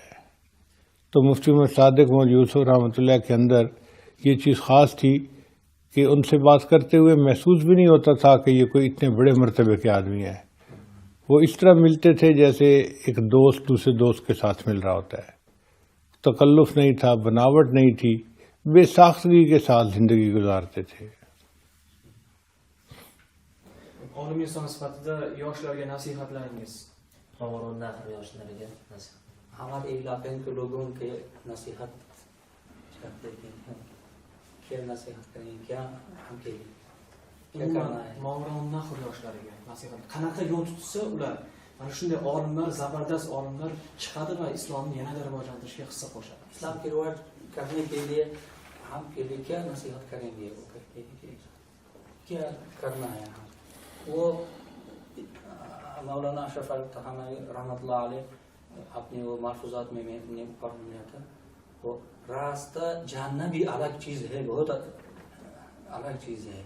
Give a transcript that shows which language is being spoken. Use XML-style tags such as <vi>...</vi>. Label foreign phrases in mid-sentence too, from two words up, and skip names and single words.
<ur>تو مفتی محمد صادق محمد یوسف رحمۃ اللہ کے اندر یہ چیز خاص تھی کہ ان سے بات کرتے ہوئے محسوس بھی نہیں ہوتا تھا کہ یہ کوئی اتنے بڑے مرتبے کے آدمی ہیں. وہ اس طرح ملتے تھے جیسے ایک دوست دوسرے دوست کے ساتھ مل رہا ہوتا ہے. تکلف نہیں تھا، بناوٹ نہیں تھی، بے ساختگی کے ساتھ زندگی گزارتے تھے.</ur> <uz>Olim inson sifatida yoshlarga nasihatlaringiz?</uz> <ur>ہمارے علاقے کے لوگوں کے نصیحت چاہتے ہیں، کیا نصیحت کریں، کیا ہم کے لیے کیا کرنا ہے؟</ur> <uz>Mavron Nahr yoshlarga nasihat. Qanaqa yo'l tutsa ular mana shunday olimlar, zabardast olimlar chiqadi va islomni yanada rivojlantirishga hissa qo'shadi.</uz> <ur>اسلام کی رواج کرنے کے لیے ہم کے لیے کیا نصیحت کریں گے، وہ کہتے ہیں کہ کیا کرنا ہے ہم. وہ مولانا اشرف علی تھانوی رحمۃ اللہ علیہ اپنے وہ محفوظات میں نے پڑھا تھا، وہ راستہ جاننا بھی الگ چیز ہے، بہت الگ چیز ہے.</ur>